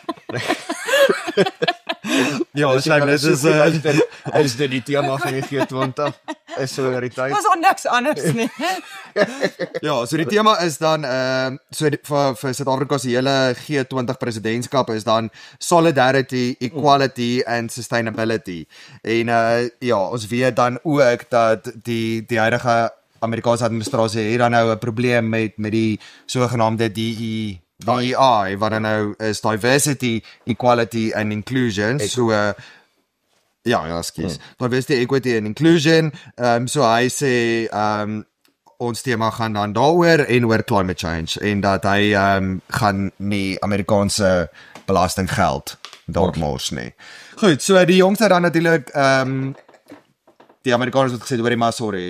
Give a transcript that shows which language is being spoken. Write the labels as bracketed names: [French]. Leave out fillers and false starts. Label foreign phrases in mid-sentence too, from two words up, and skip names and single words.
[Afrikaans] Ja, dit is die tema van die G20. Is solidariteit. Was daar niks anders nie. Ja, so die tema is dan vir Suid-Afrika se hele G20 presidentskap is dan [English] solidarity, equality and sustainability. [Afrikaans] En ons weet dan ook dat die huidige Amerikaanse administrasie het dan nou 'n probleem met die sogenaamde DEI, wat dan nou is [English] diversity, equality and inclusion. [Afrikaans] So Ja, ekskuus. [English] Diversity, equity and inclusion. [Afrikaans] So hy sê ons tema gaan dan daaroor en oor [English] climate change [Afrikaans] en dat hy gaan nie Amerikaanse belastinggeld daar mors nie. Goed, so die jongste dan natuurlik die Amerikaners het gesê hoorie maar sorry.